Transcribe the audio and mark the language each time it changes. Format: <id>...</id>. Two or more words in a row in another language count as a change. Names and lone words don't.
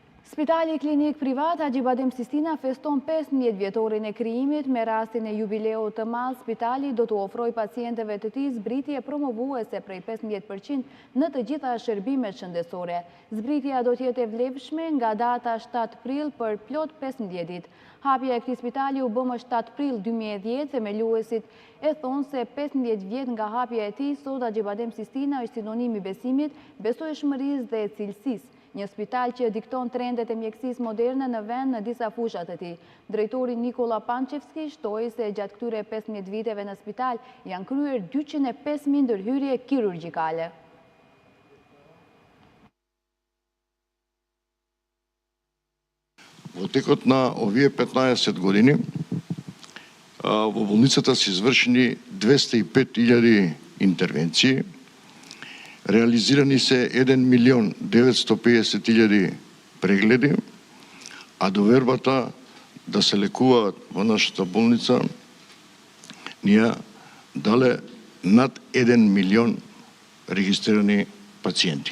<sq>Spitali klinik privat Acıbadem Sistina feston 15 vjetorin e krijimit me rastin e jubileut ky spital do t'u ofrojë pacientëve të tij zbritje promovuese prej 15% në të gjitha shërbimet shëndetësore. Zbritja do të jetë e vlefshme nga data 7 prill për plot 15 ditë. Hapja e këtij spitali u bë më 7 prill 2010, themeluesit e thonë se 15 vjet nga hapja e tij, sot Aџibadem Sistina është sinonim i besimit, besojshmërisë dhe cilësisë. Një spital që dikton trendet e mjekësisë moderne në vend në disa fushat e tij. Drejtori Nikola Pančevski shtoi se gjatë këtyre 15 viteve në spital janë kryer 205.000 ndërhyrje kirurgjikale.</sq> <mk>Во текот на овие 15 години во болницата се извршени 205.000 интервенции, реализирани се 1.950.000 прегледи, а довербата да се лекуваат во нашата болница ние дале над 1 милион регистрирани пациенти.</mk>